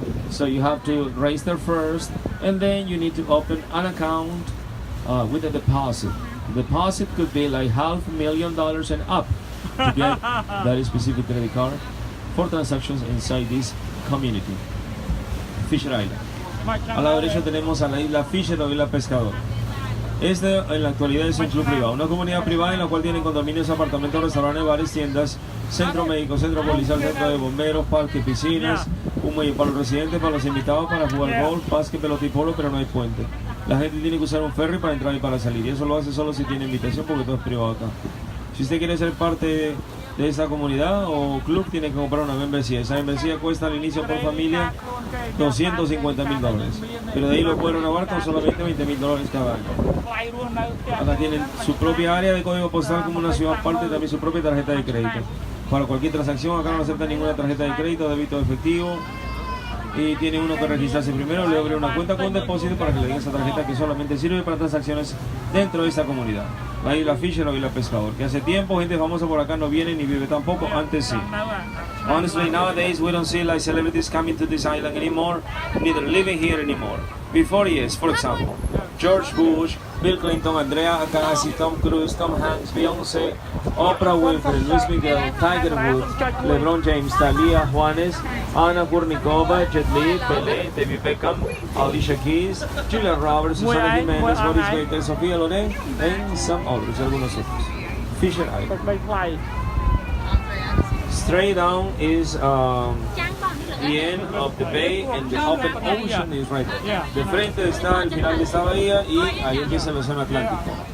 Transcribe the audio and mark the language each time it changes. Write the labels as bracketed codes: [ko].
[en] So you have to register first, and then you need to open an account with a deposit. Deposit could be like $500,000 and up to get that specific credit card for transactions inside this community. Fisher Island. [es] A la derecha tenemos a la isla Fisher o isla Pescador. Este en la actualidad es un club privado, una comunidad privada en la cual tienen condominios, apartamentos, restaurantes, bares, tiendas, centro médico, centro policial, centro de bomberos, parques, piscinas, un muelle para los residentes, para los invitados, para jugar golf, básquet, pelota y polo, pero no hay puente. La gente tiene que usar un ferry para entrar y para salir, y eso lo hace solo si tiene invitación porque todo es privado acá. Si usted quiere ser parte de esa comunidad o club, tiene que comprar una membresía. Esa membresía cuesta al inicio por familia $250,000, pero de ahí lo puede renovar con solamente $20,000 cada año. Acá tienen su propia área de código postal como una ciudad aparte, también su propia tarjeta de crédito. Para cualquier transacción acá no acepta ninguna tarjeta de crédito, débito efectivo, y tiene uno que registrarse primero, le abre una cuenta con depósito para que le den esa tarjeta que solamente sirve para transacciones dentro de esta comunidad. La isla Fisher o isla Pescador, que hace tiempo gente famosa por acá no viene ni vive tampoco, antes sí. [en] Honestly, nowadays we don't see like celebrities coming to this island anymore, neither living here anymore. Before, yes, for example, George Bush, Bill Clinton, Andrea Agassi, Tom Cruise, Tom Hanks, Beyoncé, Oprah Winfrey, Luis Miguel, Tiger Woods, LeBron James, Thalia, Juanes, Anna Kournikova, Jet Li, Pelé, David Beckham, Alicia Keys, Julia Roberts, Susana Jimenez, Maurice Gates, Sofía Loren, and some others, [es] algunos otros. [en] Fisher Island. Straight down is the end of the bay, and the open ocean is right there. [es] De frente está el final de esta bahía y ahí empieza el océano Atlántico.